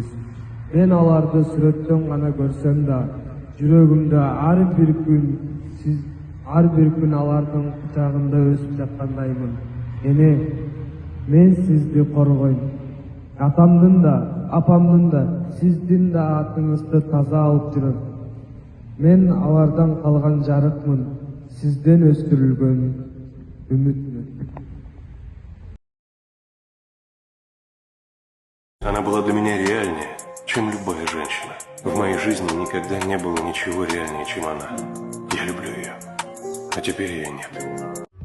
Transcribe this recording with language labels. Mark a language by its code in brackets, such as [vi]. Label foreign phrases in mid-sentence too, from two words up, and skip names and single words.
[ky] Мен аларды сүрөттөн гана көрсөм да, жүрөгүмдө ар бир күн алардын кучагында өсүп жаткандаймын. Эне, мен сизди коргойм. Атамдын да, апамдын да, сиздин да атыңызды таза алып жүрөм. Мен алардан калган жарыкмын, сизден өстүрүлгөн үмүтмүн. [ru] Она была для меня реальнее, чем любая женщина. В моей жизни никогда не было ничего реальнее, чем она. Я люблю ее. А теперь ее нет.